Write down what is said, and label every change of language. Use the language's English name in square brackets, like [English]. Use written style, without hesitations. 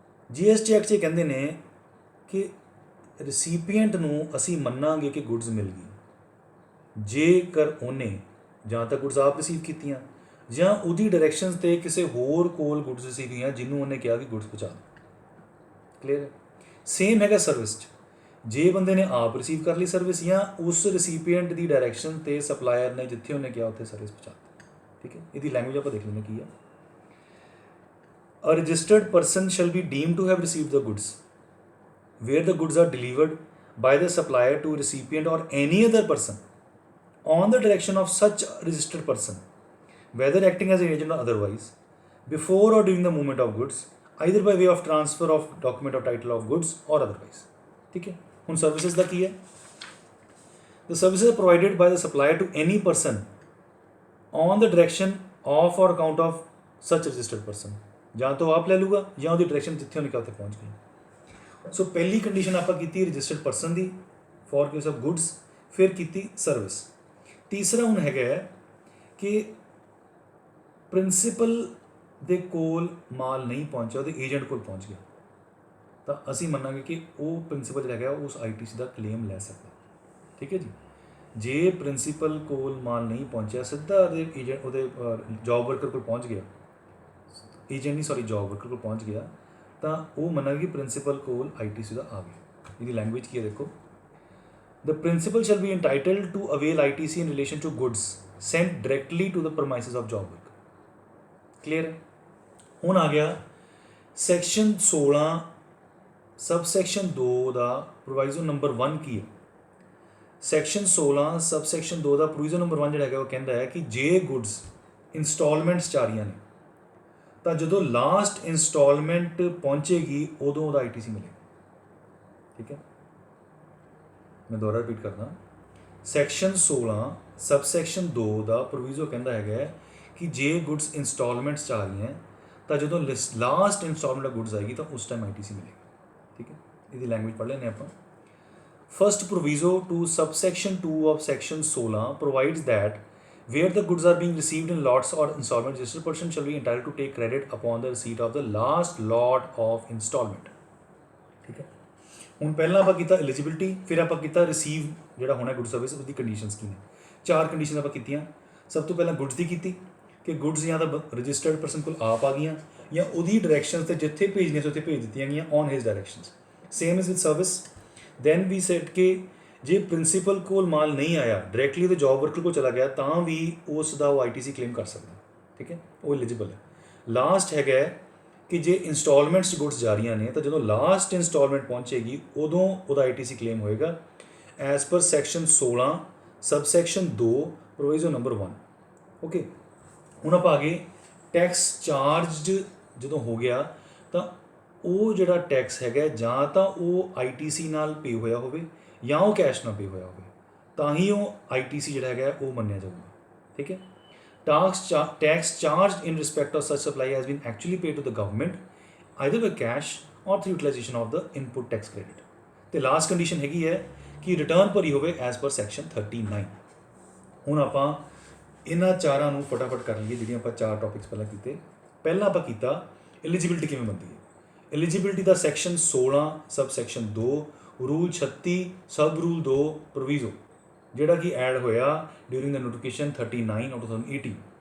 [Punjabi] GST act 'ਚ ਕਹਿੰਦੇ ਨੇ ਕਿ ਰਸੀਪੀਐਂਟ ਨੂੰ ਅਸੀਂ ਮੰਨਾਂਗੇ ਕਿ ਗੁੱਡਸ ਮਿਲ ਗਈ ਜੇਕਰ ਉਹਨੇ ਜਾਂ ਤਾਂ ਗੁੱਡਸ ਆਪ ਰਿਸੀਵ ਕੀਤੀਆਂ ਜਾਂ ਉਹਦੀ ਡਾਇਰੈਕਸ਼ਨਸ 'ਤੇ ਕਿਸੇ ਹੋਰ ਕੋਲ ਗੁੱਡਸ ਰਿਸੀਵ ਹੋਈਆਂ ਜਿਹਨੂੰ ਉਹਨੇ ਕਿਹਾ ਕਿ ਗੁੱਡਸ ਪਹੁੰਚਾ ਦਿਓ। ਕਲੀਅਰ? ਸੇਮ ਹੈਗਾ ਸਰਵਿਸ 'ਚ। ਜੇ ਬੰਦੇ ਨੇ ਆਪ ਰਿਸੀਵ ਕਰ ਲਈ ਸਰਵਿਸ ਜਾਂ ਉਸ ਰਸੀਪੀਐਂਟ ਦੀ ਡਾਇਰੈਕਸ਼ਨ 'ਤੇ ਸਪਲਾਇਰ ਨੇ ਜਿੱਥੇ ਉਹਨੇ ਕਿਹਾ ਉੱਥੇ ਸਰਵਿਸ ਪਹੁੰਚਾ ਦਿੱਤੀ। ਠੀਕ ਹੈ, ਇਹਦੀ ਲੈਂਗੁਏਜ ਆਪਾਂ ਦੇਖ ਲੈਂਦੇ ਕੀ ਆ। [English] A registered person shall be deemed to have received the goods where the goods are delivered by the supplier to recipient or any other person on the direction of such a registered person, whether acting as an agent or otherwise, before or during the movement of goods, either by way of transfer of document of title of goods or otherwise। [Hindi] ठीक है, [Punjabi] ਹੁਣ services ਦਾ ਕੀ ਹੈ? [English] The services are provided by the supplier to any person on the direction of or account of such registered person। [Punjabi] ਜਾਂ ਤਾਂ ਆਪ ਲੈ ਲੂਗਾ ਜਾਂ ਉਹਦੀ ਡਾਇਰੈਕਸ਼ਨ ਜਿੱਥੇ ਉਹਨੇ ਕਿਹਾ ਉੱਥੇ ਪਹੁੰਚ ਗਈ। ਸੋ ਪਹਿਲੀ ਕੰਡੀਸ਼ਨ ਆਪਾਂ ਕੀਤੀ registered person ਦੀ [English] for case of [Punjabi] goods, ਫਿਰ ਕੀਤੀ ਸਰਵਿਸ। ਤੀਸਰਾ ਹੁਣ ਹੈਗਾ ਕਿ ਪ੍ਰਿੰਸੀਪਲ ਦੇ ਕੋਲ ਮਾਲ ਨਹੀਂ ਪਹੁੰਚਿਆ, ਉਹਦੇ ਏਜੰਟ ਕੋਲ ਪਹੁੰਚ ਗਿਆ, ਤਾਂ ਅਸੀਂ ਮੰਨਾਂਗੇ ਕਿ ਉਹ ਪ੍ਰਿੰਸੀਪਲ ਜਿਹੜਾ ਹੈਗਾ ਉਸ ITC ਦਾ ਕਲੇਮ ਲੈ ਸਕਦਾ। ਠੀਕ ਹੈ ਜੀ। ਜੇ ਪ੍ਰਿੰਸੀਪਲ ਕੋਲ ਮਾਲ ਨਹੀਂ ਪਹੁੰਚਿਆ, ਸਿੱਧਾ ਉਹਦੇ ਏਜੰਟ ਉਹਦੇ ਜੌਬ ਵਰਕਰ ਕੋਲ ਪਹੁੰਚ ਗਿਆ, ਜੌਬ ਵਰਕਰ ਕੋਲ ਪਹੁੰਚ ਗਿਆ, ਤਾਂ ਉਹ ਮੰਨਾਂਗੇ ਕਿ ਪ੍ਰਿੰਸੀਪਲ ਕੋਲ ITC ਦਾ ਆ ਗਿਆ। ਇਹਦੀ ਲੈਂਗੁਏਜ ਕੀ ਹੈ ਦੇਖੋ। [English] The principal shall be entitled to avail ITC in relation to goods sent directly to the premises of job worker। [Punjabi] Clear? ਹੁਣ ਆ ਗਿਆ ਸੈਕਸ਼ਨ 16 ਸਬ ਸੈਕਸ਼ਨ 2 ਦਾ ਪ੍ਰੋਵਾਈਜ਼ੋ ਨੰਬਰ 1 ਕੀ ਹੈ। ਸੈਕਸ਼ਨ 16 ਸਬ ਸੈਕਸ਼ਨ 2 ਦਾ ਪ੍ਰੋਵੀਜ਼ਨ ਨੰਬਰ 1 ਜਿਹੜਾ ਹੈਗਾ ਉਹ ਕਹਿੰਦਾ ਹੈ ਕਿ ਜੇ ਗੁੱਡਸ ਇੰਸਟਾਲਮੈਂਟਸ 'ਚ ਆ ਰਹੀਆਂ ਨੇ ਤਾਂ ਜਦੋਂ ਲਾਸਟ ਇੰਸਟਾਲਮੈਂਟ ਪਹੁੰਚੇਗੀ ਉਦੋਂ ਉਹਦਾ ITC ਮਿਲੇਗਾ। ਠੀਕ ਹੈ, ਮੈਂ ਦੁਬਾਰਾ ਰਿਪੀਟ ਕਰਦਾ। ਸੈਕਸ਼ਨ 16 ਸਬ ਸੈਕਸ਼ਨ 2 ਦਾ ਪ੍ਰੋਵੀਜ਼ੋ ਕਹਿੰਦਾ ਹੈਗਾ ਕਿ ਜੇ ਗੁੱਡਸ ਇੰਸਟਾਲਮੈਂਟਸ 'ਚ ਆ ਰਹੀਆਂ ਤਾਂ ਜਦੋਂ ਲਾਸਟ ਇੰਸਟਾਲਮੈਂਟ ਗੁੱਡਸ ਆਏਗੀ ਤਾਂ ਉਸ ਟਾਈਮ ITC ਮਿਲੇਗਾ। ਠੀਕ ਹੈ, ਇਹਦੀ ਲੈਂਗੁਏਜ ਪੜ੍ਹ ਲੈਂਦੇ ਆਪਾਂ। [English] First proviso to subsection 2 of section 16 provides that where the goods are being received in lots or installment, registered person shall be entitled to take credit upon the receipt of the last lot of installment। [Punjabi] ਠੀਕ ਹੈ, ਹੁਣ ਪਹਿਲਾਂ ਆਪਾਂ ਕੀਤਾ eligibility, ਫਿਰ ਆਪਾਂ ਕੀਤਾ receive ਜਿਹੜਾ ਹੋਣਾ ਗੁੱਡ ਸਰਵਿਸ, ਉਹਦੀ ਕੰਡੀਸ਼ਨਸ ਕੀ ਨੇ। 4 ਕੰਡੀਸ਼ਨ ਆਪਾਂ ਕੀਤੀਆਂ। ਸਭ ਤੋਂ ਪਹਿਲਾਂ ਗੁੱਡਸ ਦੀ ਕੀਤੀ ਕਿ ਗੁੱਡਸ ਜਾਂ ਤਾਂ ਰਜਿਸਟਰਡ ਪਰਸਨ ਕੋਲ ਆਪ ਆ ਗਈਆਂ ਜਾਂ ਉਹਦੀ ਡਾਇਰੈਕਸ਼ਨ 'ਤੇ ਜਿੱਥੇ ਭੇਜਣੀਆਂ ਸੀ ਉੱਥੇ ਭੇਜ ਦਿੱਤੀਆਂ ਗਈਆਂ [English] On his directions. Same is with service. Then we set [Punjabi] ਕਿ ਜੇ ਪ੍ਰਿੰਸੀਪਲ ਕੋਲ ਮਾਲ ਨਹੀਂ ਆਇਆ, ਡਾਇਰੈਕਟਲੀ ਉਹਦੇ ਜੌਬ ਵਰਕਰ ਕੋਲ ਚਲਾ ਗਿਆ, ਤਾਂ ਵੀ ਉਸ ਦਾ ਉਹ ITC ਕਲੇਮ ਕਰ ਸਕਦਾ। ਠੀਕ ਹੈ, ਉਹ ਐਲੀਜੀਬਲ ਹੈ। ਲਾਸਟ ਹੈਗਾ ਕਿ ਜੇ ਇੰਸਟਾਲਮੈਂਟਸ ਗੁੱਡਸ ਜਾ ਰਹੀਆਂ ਨੇ ਤਾਂ ਜਦੋਂ ਲਾਸਟ ਇੰਸਟਾਲਮੈਂਟ ਪਹੁੰਚੇਗੀ ਉਦੋਂ ਉਹਦਾ ਆਈਟੀਸੀ ਕਲੇਮ ਹੋਏਗਾ as per section 16 subsection 2 provision number 1। Okay, ਹੁਣ ਆਪਾਂ ਆ ਗਏ ਟੈਕਸ ਚਾਰਜਡ ਜਦੋਂ ਹੋ ਗਿਆ ਤਾਂ ਉਹ ਜਿਹੜਾ ਟੈਕਸ ਹੈਗਾ ਜਾਂ ਤਾਂ ਉਹ ਆਈਟੀਸੀ ਨਾਲ ਪੇ ਹੋਇਆ ਹੋਵੇ ਜਾਂ ਉਹ ਕੈਸ਼ ਨਾਲ ਪੇ ਹੋਇਆ ਹੋਵੇ, ਤਾਂ ਹੀ ਉਹ ਆਈਟੀਸੀ ਜਿਹੜਾ ਹੈਗਾ ਉਹ ਮੰਨਿਆ ਜਾਊਗਾ। ਠੀਕ ਹੈ, [English] tax charged in respect of such supply has been actually paid to the government either by cash or through utilization of the input tax credit। [Punjabi] ਤੇ ਲਾਸਟ ਕੰਡੀਸ਼ਨ ਹੈਗੀ ਹੈ ਕਿ ਰਿਟਰਨ ਭਰੀ ਹੋਵੇ ਐਜ਼ ਪਰ ਸੈਕਸ਼ਨ 39। ਹੁਣ ਆਪਾਂ ਇਹਨਾਂ ਚਾਰਾਂ ਨੂੰ ਫਟਾਫਟ ਕਰ ਲਈਏ ਜਿਹੜੀਆਂ ਆਪਾਂ ਚਾਰ ਟੌਪਿਕਸ ਪਹਿਲਾਂ ਕੀਤੇ। ਪਹਿਲਾਂ ਆਪਾਂ ਕੀਤਾ ਐਲੀਜੀਬਿਲਿਟੀ ਕਿਵੇਂ ਬਣਦੀ ਹੈ। ਐਲੀਜੀਬਿਲਿਟੀ ਦਾ ਸੈਕਸ਼ਨ 16 ਸਬ ਸੈਕਸ਼ਨ 2 ਰੂਲ 36 ਸਬ ਰੂਲ 2 ਪ੍ਰੋਵੀਜ਼ੋ ਜਿਹੜਾ ਕਿ ਐਡ ਹੋਇਆ ਡਿਊਰਿੰਗ ਦਾ ਨੋਟੀਫਿਕੇਸ਼ਨ 39 ਆਫ 2018।